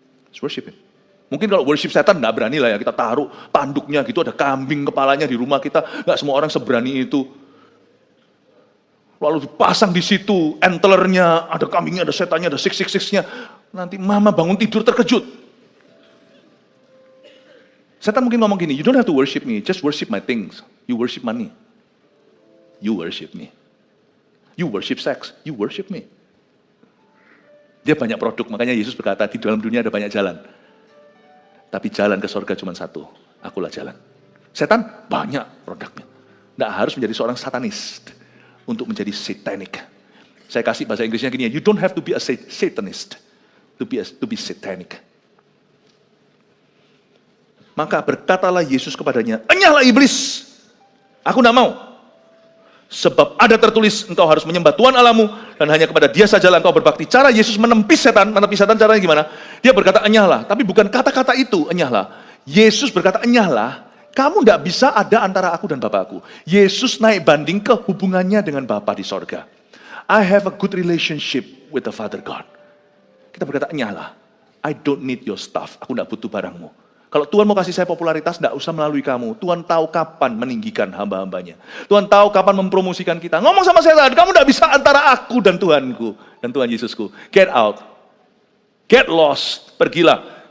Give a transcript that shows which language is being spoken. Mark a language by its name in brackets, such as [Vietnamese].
[English] Just worship him. [Indonesian] Mungkin kalau worship setan nggak berani lah ya, kita taruh tanduknya gitu, ada kambing kepalanya di rumah kita, nggak semua orang seberani itu. Lalu dipasang di situ, antlernya, ada kambingnya, ada setannya, ada 666-nya. Nanti mama bangun tidur terkejut. Setan mungkin ngomong gini, [English] you don't have to worship me, just worship my things. You worship money. You worship me. You worship sex, you worship me. [Indonesian] Dia banyak produk, makanya Yesus berkata, di dalam dunia ada banyak jalan. Tapi jalan ke surga cuma satu, akulah jalan. Setan banyak produknya. Nggak harus menjadi seorang satanis untuk menjadi satanic. Saya kasih bahasa Inggrisnya gini ya, [English] you don't have to be a satanist to be satanic. [Indonesian] Maka berkatalah Yesus kepadanya, enyahlah iblis, aku nggak mau. Sebab ada tertulis, engkau harus menyembah Tuhan Allahmu, dan hanya kepada dia sajalah engkau berbakti. Cara Yesus menepis setan caranya gimana? Dia berkata enyahlah, tapi bukan kata-kata itu enyahlah. Yesus berkata enyahlah, kamu tidak bisa ada antara aku dan Bapakku. Yesus naik banding ke hubungannya dengan Bapa di sorga. [English] I have a good relationship with the Father God. [Indonesian] Kita berkata enyahlah, [English] I don't need your stuff, [Indonesian] aku tidak butuh barangmu. Kalau Tuhan mau kasih saya popularitas, tidak usah melalui kamu. Tuhan tahu kapan meninggikan hamba-hambanya. Tuhan tahu kapan mempromosikan kita. Ngomong sama setan, kamu tidak bisa antara aku dan Tuhanku. Dan Tuhan Yesusku. [English] Get out. Get lost. [Indonesian] Pergilah.